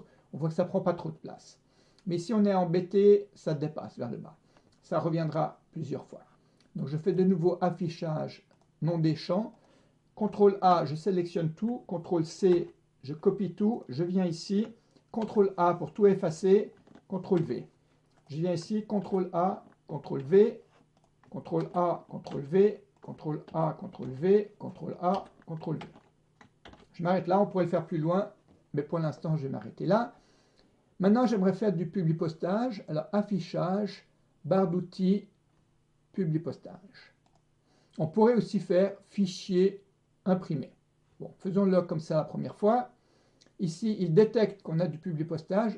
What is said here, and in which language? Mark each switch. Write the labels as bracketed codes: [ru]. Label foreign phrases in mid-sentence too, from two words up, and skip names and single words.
[fr] On voit que ça ne prend pas trop de place. Mais si on est embêté, ça dépasse vers le bas. Ça reviendra plusieurs fois. Donc je fais de nouveau affichage, nom des champs. CTRL A, je sélectionne tout. CTRL C, je copie tout. Je viens ici. CTRL A pour tout effacer. CTRL V. Je viens ici. CTRL A, CTRL V. CTRL A, CTRL V. CTRL A, CTRL V. CTRL A, CTRL V. Je m'arrête là. On pourrait le faire plus loin. Mais pour l'instant, je vais m'arrêter là. Maintenant, j'aimerais faire du publipostage. Alors, affichage, barre d'outils, publipostage. On pourrait aussi faire fichier imprimé. Bon, faisons-le comme ça la première fois. Ici, il détecte qu'on a du publipostage.